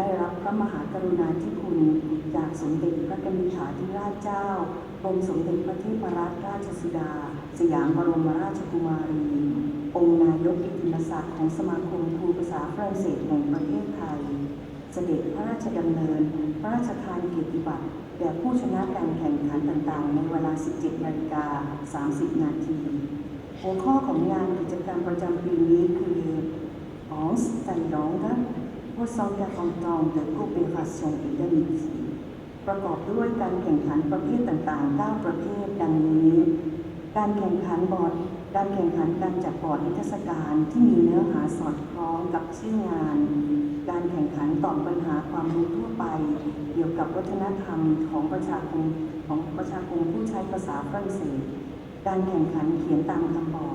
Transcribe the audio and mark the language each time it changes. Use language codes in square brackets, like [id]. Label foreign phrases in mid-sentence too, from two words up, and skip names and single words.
[th] รับพระมหากรุณาธิคุณจากสมเด็จพระกนิษฐาธิราชเจ้ากรมสมเด็จพระเทพรัตนราชสุดาสยามบรมราชกุมารีองค์นายกกิตติมศักดิ์ของสมาคมครูภาษาฝรั่งเศสแห่งประเทศไทยเสด็จพระราชดำเนินพระราชทานเกียรติบัตรแด่ผู้ชนะการแข่งขันต่างๆในเวลา 17:30 น. หัวข้อของงานกิจกรรมประจำปีนี้คือ France Thaïlande pour 140 ans de coopération et d'amitié ประกอบด้วยการแข่งขันประเภทต่างๆ 9 ประเภทดังนี้การแข่งขันการจัดบอร์ดนิทรรศการที่มีเนื้อหาสอดค ล้องกับชื่องานการแข่งขันตอบปัญหาความรู้ทั่วไปเกี่ยวกับวัฒนธรรมของประชาคมผู้ใช้ภาษาฝรั่งเศสการแข่งขันเขียนตามคำบอก